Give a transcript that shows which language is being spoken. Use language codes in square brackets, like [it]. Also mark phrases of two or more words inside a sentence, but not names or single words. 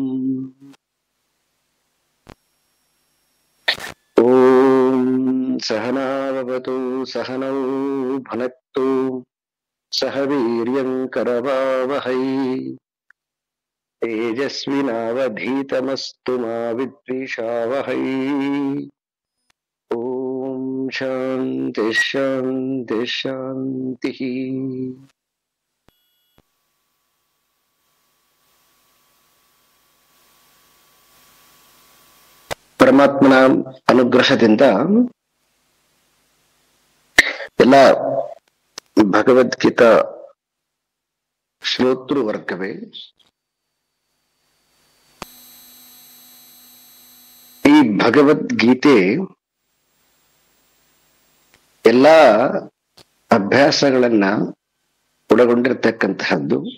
[sa] ॐ सहना भवतु सहनौ भुनक्तु सह वीर्यम् करवावहै तेजस्विनावधीतमस्तु मा विद्विषावहै। ॐ शान्ति शान्ति शान्तिः। [kn] ಪರಮಾತ್ಮನ ಅನುಗ್ರಹದಿಂದ ಎಲ್ಲ ಭಗವದ್ಗೀತಾ ಶ್ರೋತೃ ವರ್ಗವೇ ಈ ಭಗವದ್ಗೀತೆ ಎಲ್ಲ ಅಭ್ಯಾಸಗಳನ್ನ ಒಳಗೊಂಡಿರ್ತಕ್ಕಂತಹದ್ದು